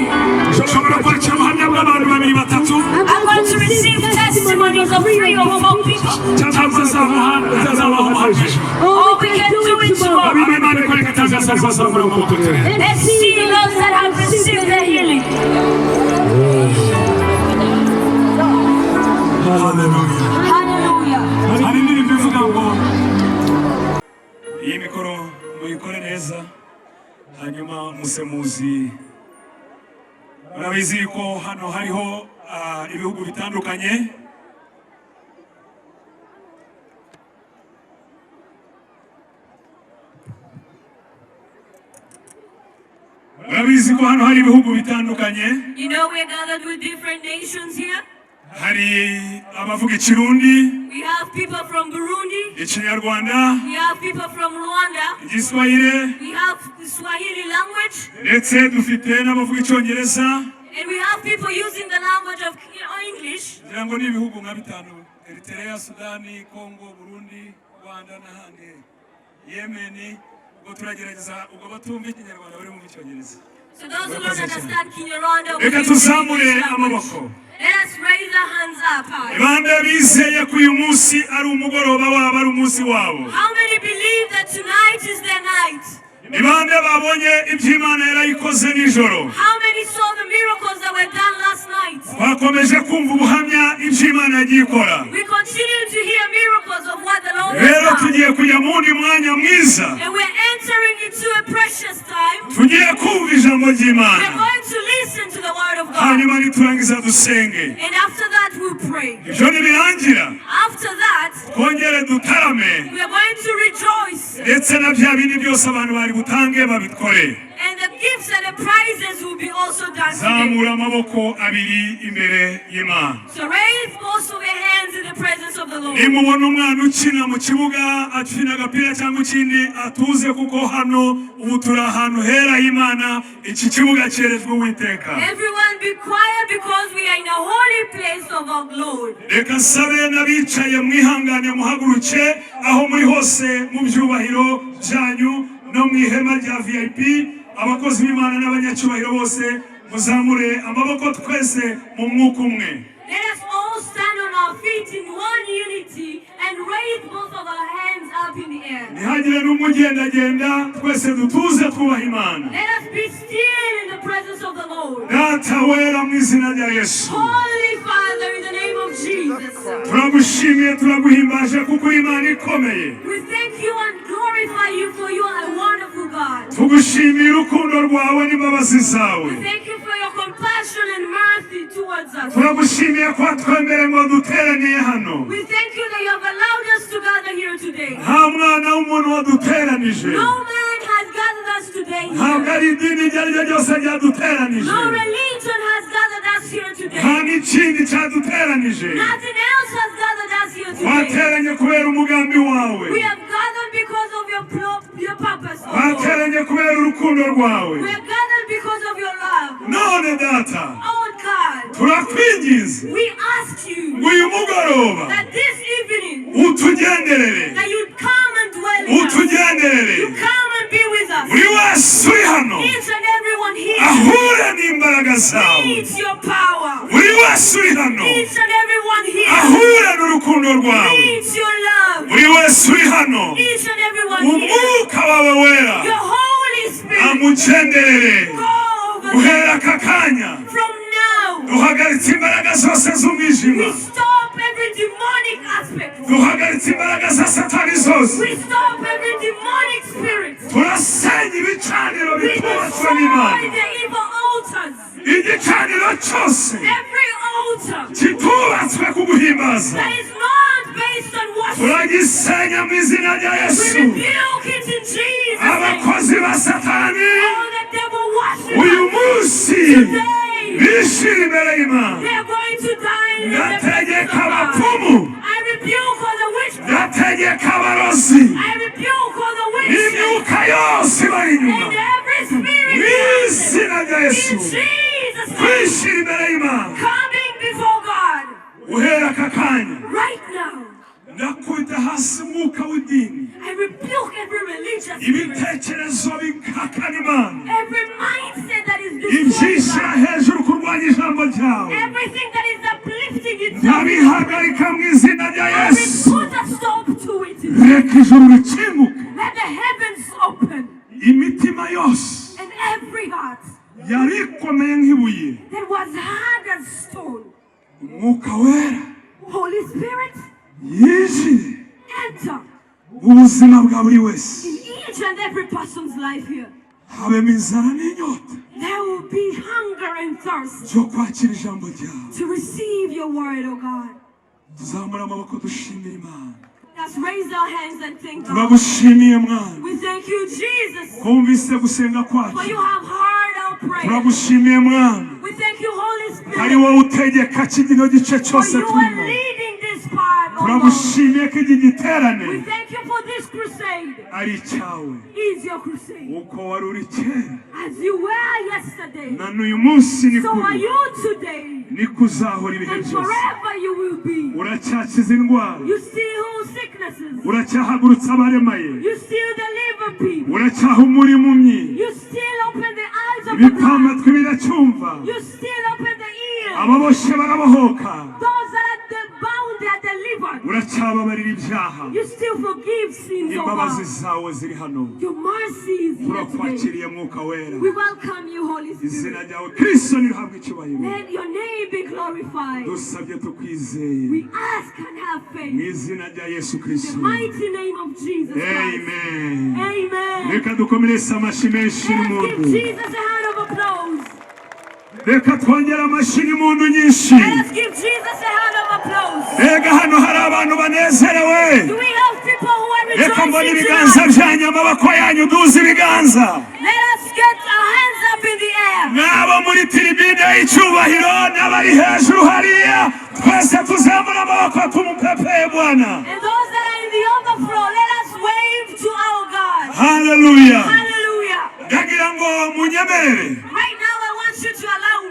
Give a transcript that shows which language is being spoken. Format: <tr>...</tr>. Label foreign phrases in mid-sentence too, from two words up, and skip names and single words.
<en>I'm going to receive testimonies of 3 or 4 people. Or we can do it tomorrow. Let's see those that have received the healing. Hallelujah.</en> <rw>Iyi mikoro muyikore neza hanyuma musemuzi murabizi ko hano hariho ibihugu bitandukanye</rw> <en>You know we're gathered with different nations here.</en> <rw>hari abavuga Ikirundi,</rw> <en>We have people from Burundi.</en> <rw>Ikinyarwanda,</rw> <en>We have people from Rwanda.</en> <rw>Igiswahili,</rw> <en>We have the Swahili language.</en> <rw>ndetse dufite n'abavuga Icyongereza.</rw> <en>And we have people using the language of English.</en> <rw>Ngira ngo ni ibihugu nka bitanu: Eritrea, Sudani, Congo, Burundi, Rwanda n'ahandi, Yemen. Ubwo turagerageza ubwo batumva Ikinyarwanda bari mu Cyongereza.</rw> <en>So those who don't understand Kinyarwanda,</en> <rw>Reka tuzamure amaboko.</rw> <en>let us raise our hands up high.</en> <rw>Bande bizeye ko uyu munsi ari umugoroba wabo, ari umunsi wabo.</rw> <en>How many believe that tonight is their night?</en> <rw>Bande babonye ibyo Imana yarayikoze nijoro.</rw> <en>How many saw the miracles that were done last night?</en> <rw>Twakomeje kumva ubuhamya ibyo Imana yagiye ikora.</rw> <en>We continue to hear miracles of what the Lord</en> <rw>Rero</rw> <en>has done.</en> <rw>tugiye kujya mu wundi mwanya mwiza.</rw> <en>And we're entering into a precious time.</en> <rw>Tugiye kumva ijambo</rw> <en>We're</en> <rw>ry'Imana.</rw> <en>going to listen to the word of God.</en> <rw>Hanyuma niturangiza dusenge.</rw> <en>And after that we'll pray.</en> <rw>Ibyo nibirangira</rw> <en>After that,</en> <rw>twongere dutarame,</rw> <en>we're going to rejoice.</en> <rw>ndetse na bya bindi byose abantu bari butange babikore.</rw> <en>And the gifts and the prizes will be also done today.</en> <rw>Zamura amaboko abiri imbere y'Imana.</rw> <en>So raise both of your hands in the presence of the Lord.</en> <rw>Nimubona umwana ukina mu kibuga akina agapira cyangwa ikindi, atuze kuko hano ubu turi ahantu hera y'Imana. Iki kibuga cyerejwe Uwiteka.</rw> <en>Everyone be quiet because we are in a holy place of our Lord.</en> <rw>Reka sabe n'abicaye mwihangane muhaguruke aho muri hose mu byubahiro byanyu no mu ihema rya VIP. Abakozi b'Imana n'abanyacyubahiro bose muzamure amaboko twese mu mwuka umwe.</rw> <en>Let us all stand on our feet in one unity and raise both of our hands up in the air.</en> <rw>Ntihagire n'umugendagenda, twese dutuze twubaha Imana.</rw> <en>Let us be still in the presence of the Lord.</en> <rw>Data wera mu izina rya Yesu.</rw> <en>Holy Father, in the name of Jesus. Jesus.</en> <rw>turagushimiye turaguhimbaje kuko Imana ikomeye.</rw> <en>We thank you and glorify you for you are a wonderful God.</en> <rw>tugushimiye urukundo rwawe n'imbabazi zawe.</rw> <en>We thank you for your compassion and mercy towards us.</en> <rw>turagushimiye ko watwemereye ngo duteraniye hano.</rw> <en>We thank you that you have allowed us to gather here today.</en> <rw>nta mwana w'umuntu waduteranije.</rw> <en>No man has gathered us today</en> <rw>ntabwo</rw> <en>here.</en> <rw>ari idini iryo ari ryo ryose ryaduteranije.</rw> <en>No religion has gathered us here today.</en> <rw>nta n'ikindi cyaduteranije.</rw> <en>Nothing else has gathered us here today.</en> <rw>wateranye kubera umugambi wawe.</rw> <en>We have gathered because of your purpose. Oh Lord.</en> <rw>wateranye kubera urukundo rwawe.</rw> <en>We have gathered because of your love.</en> <rw>none data</rw> <en>Oh God,</en> <rw>turakwinginze</rw> <en>we ask you</en> <rw>ngo uyu mugoroba</rw> <en>that this evening</en> <rw>utugenderere.</rw> <en>that you come and dwell in us.</en> <rw>utugenderere.</rw> <en>You come and be with us.</en> <rw>buri wese uri hano</rw> <en>Each and everyone here</en> <rw>ahure n'imbaraga zawe.</rw> <en>needs your power.</en> <rw>buri wese uri hano</rw> <en>Each and everyone here</en> <rw>ahure n'urukundo rwawe.</rw> <en>needs your love.</en> <rw>buri wese uri hano</rw> <en>Each and everyone here,</en> <rw>umwuka wawe wera</rw> <en>your Holy Spirit,</en> <rw>amugenderere.</rw> <en>go over them.</en> <rw>guhera aka kanya</rw> <en>From now,</en> <rw>duhagaritse imbaraga zose z'umwijima.</rw> <en>we stop every demonic aspect.</en> <rw>duhagaritse imbaraga za satani zose.</rw> <en>We stop every demonic spirit.</en> <rw>turasenya ibicaniro</rw> <en>We</en> <rw>bitubatswe</rw> <en>destroy</en> <rw>n'Imana.</rw> <en>the evil altars.</en> <rw>igicaniro cyose</rw> <en>Every altar</en> <rw>kitubatswe kuguhimbaza</rw> <en>that is not based on worship,</en> <rw>turagisenya mu izina rya</rw> <en>we</en> <rw>Yesu.</rw> <en>rebuke it in Jesus' name.</en> <rw>abakozi ba satani</rw> <en>All the devil</en> <rw>uyu</rw> <en>worshippers</en> <rw>munsi</rw> <en>today,</en> <rw>bishira imbere y'Imana.</rw> <en>they are going to die in the presence of</en> <rw>ndategeka</rw> <en>God.</en> <rw>abapfumu,</rw> <en>I rebuke all the witchcraft.</en> <rw>ndategeka abarozi</rw> <en>I rebuke all the witches</en> <rw>n'imyuka yose bari inyuma</rw> <en>and every spirit</en> <rw>mu izina rya</rw> <en>in</en> <rw>Yesu.</rw> <en>Jesus' name,</en> <rw>twishira imbere y'Imana.</rw> <en>coming before God</en> <rw>uhera aka kanya</rw> <en>right now.</en> <rw>ndakubita hasi umwuka w'idini,</rw> <en>I rebuke every religious spirit,</en> <rw>ibitekerezo bikakana Imana,</rw> <en>every mindset that is destroying</en> <rw>ibyishyira</rw> <en>God,</en> <rw>hejuru kurwanya ijambo ryawe.</rw> <en>everything that is uplifting itself.</en> <rw>ndabihagarika mu izina rya</rw> <en>I</en> <rw>Yesu.</rw> <en>put a stop to it.</en> <rw>reka ijuru rikinguke,</rw> <en>Let the heavens open</en> <rw>imitima yose</rw> <en>and every heart</en> <rw>yari ikomeye nk'ibuye,</rw> <en>that was hard as stone,</en> <rw>umwuka wera</rw> <en>Holy Spirit,</en> <rw>yinjire</rw> <en>enter</en> <rw>mu buzima bwa buri wese.</rw> <en>in each and every person's life here.</en> <rw>habemo inzara n'inyota</rw> <en>There will be hunger and thirst</en> <rw>byo kwakira ijambo ryawe.</rw> <en>to receive your word, oh God.</en> <rw>tuzamura amaboko dushimira Imana.</rw> <en>Let's raise our hands and thank God.</en> <rw>turagushimiye Mwana,</rw> <en>We thank you, Jesus,</en> <rw>twumvise gusenga</rw> <en>for</en> <rw>kwacu.</rw> <en>you have heard our prayer.</en> <rw>turagushimiye Mwana,</rw> <en>We thank you, Holy</en> <rw>ari</rw> <en>Spirit,</en> <rw>wowe utegeka kino gice</rw> <en>for</en> <rw>cyose</rw> <en>you are</en> <rw>turimo.</rw> <en>leading this part, oh Lord.</en> <rw>turagushimiye ko iki giterane</rw> <en>We thank you for this crusade.</en> <rw>ari icyawe,</rw> <en>Is your crusade.</en> <rw>uko wari uri kera</rw> <en>As you were yesterday,</en> <rw>na n'uyu munsi ni</rw> <en>so are</en> <rw>kuri,</rw> <en>you today,</en> <rw>niko uzahora ibihe</rw> <en>and</en> <rw>byose.</rw> <en>forever you will be.</en> <rw>uracyakiza indwara,</rw> <en>You still heal sicknesses.</en> <rw>uracyahagurutsa abaremaye,</rw> <en>You still deliver people.</en> <rw>uracyahumura impumyi,</rw> <en>You still open the eyes of the blind.</en> <rw>ibipamatwi biracyumva,</rw> <en>You still open the ears.</en> <rw>ababoshye barabohoka,</rw> <en>Those that are bound, they are delivered.</en> <rw>uracyababarira ibyaha.</rw> <en>You still forgive sins, oh</en> <rw>imbabazi</rw> <en>God.</en> <rw>zawe ziri hano.</rw> <en>Your mercy is here today.</en> <rw>turakwakiriye mwuka wera,</rw> <en>We welcome you, Holy</en> <rw>izina</rw> <en>Spirit.</en> <rw>ryawe Kristo nirihabwe icyubahiro.</rw> <en>Let your name be glorified.</en> <rw>dusabye tukwizeye</rw> <en>We ask and have</en> <rw>mu</rw> <en>faith.</en> <rw>izina rya Yesu</rw> <en>In</en> <rw>Kristo,</rw> <en>the mighty name of Jesus Christ.</en> <rw>amen.</rw> <en>Amen.</en> <rw>reka dukomereze amashyi menshi</rw> <en>Let's give</en> <rw>n'impundu,</rw> <en>Jesus a hand of applause.</en> <rw>reka twongere amashyi n'impundu nyinshi.</rw> <en>Let's give Jesus a hand of applause.</en> <rw>mbega hano hari abantu banezerewe.</rw> <en>Do we have people who are</en> <rw>reka mbone</rw> <en>rejoicing</en> <rw>ibiganza</rw> <en>tonight?</en> <rw>byanyu, amaboko yanyu, duze ibiganza.</rw> <en>Let us get our hands up in the air.</en> <rw>n'abo muri tiribine y'icyubahiro n'abari hejuru hariya, twese tuzamura amaboko tumupepeye Bwana.</rw> <en>And those that are in the overflow, let us wave to our God.</en> <rw>haleluya.</rw> <en>Hallelujah.</en> <rw>ndagira ngo munyemerere</rw> <en>Right now, I want you to allow me</en>